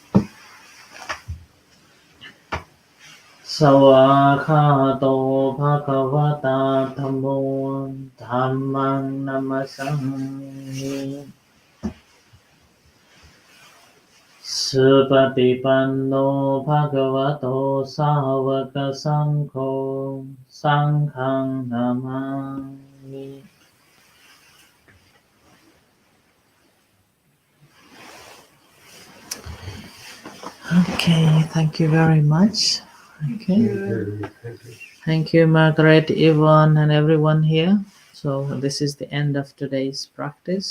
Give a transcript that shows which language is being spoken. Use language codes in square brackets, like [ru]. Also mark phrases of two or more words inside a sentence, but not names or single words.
[pi] Sawakhato Bhagavata Dhammo Dhammang Namasami Supatipanno Bhagavato Sāvaka Saṅgho Saṅghang Namami. [en] Okay, thank you very much. Okay. Thank you, Margaret, Yvonne, and everyone here. So this is the end of today's practice.